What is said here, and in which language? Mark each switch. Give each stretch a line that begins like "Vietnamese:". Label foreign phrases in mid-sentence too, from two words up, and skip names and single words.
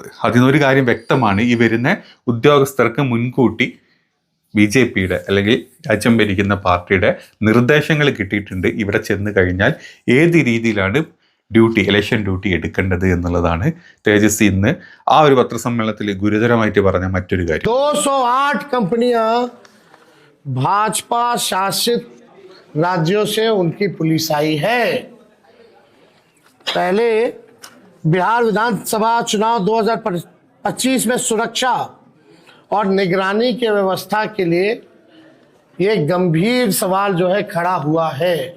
Malayalam: അതിനൊരു കാര്യം വ്യക്തമാണ്, ഈ വരുന്ന ഉദ്യോഗസ്ഥർക്ക് മുൻകൂട്ടി BJPയുടെ അല്ലെങ്കിൽ രാജ്യം ഭരിക്കുന്ന പാർട്ടിയുടെ നിർദ്ദേശങ്ങൾ കിട്ടിയിട്ടുണ്ട്. ഇവിടെ ചെന്ന് കഴിഞ്ഞാൽ ഏത് രീതിയിലാണ്
English: election duty
Malayalam: എടുക്കേണ്ടത് എന്നുള്ളതാണ് തേജസ്വി ഇന്ന് ആ ഒരു പത്രസമ്മേളനത്തിൽ ഗുരുതരമായിട്ട് പറഞ്ഞ മറ്റൊരു കാര്യം.
Hindi: 208 कंपनियां भाजपा शासित राज्यों से उनकी पुलिस आई है। पहले बिहार विधानसभा चुनाव 2025 में सुरक्षा और निगरानी की व्यवस्था के लिए ये गंभीर सवाल जो है खड़ा हुआ है।